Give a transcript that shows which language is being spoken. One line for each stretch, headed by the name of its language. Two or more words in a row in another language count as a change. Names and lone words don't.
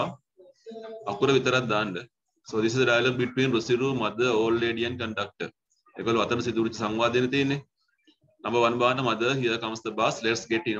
Sinhala: අකුර විතරක් දාන්න.
English: So this is a dialogue between Rusiru, mother, old lady and conductor.
Sinhala: ඒකවල අතන සිදුවෙච්ච සංවාදයනේ තියෙන්නේ.
English: Number 1 බාන mother, here comes the bus, let's get in.